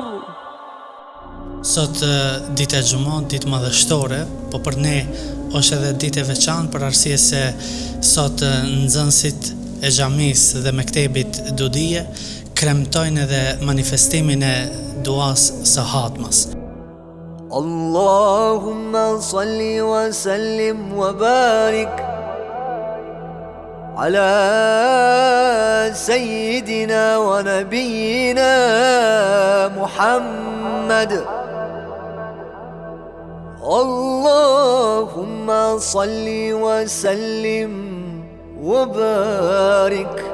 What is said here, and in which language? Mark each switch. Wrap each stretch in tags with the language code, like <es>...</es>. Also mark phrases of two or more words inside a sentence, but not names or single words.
<sq>Sot ditë e xumon, ditë madhështore, po për ne është edhe ditë e veçantë për arsye se sot nxënësit e xhamisë dhe mektebit Dudije kremtojnë edhe manifestimin e duas së hatmës.</sq> <ar>اللهم صل وسلم وبارك على سيدنا ونبينا محمد. اللهم صل وسلم وبارك.</ar>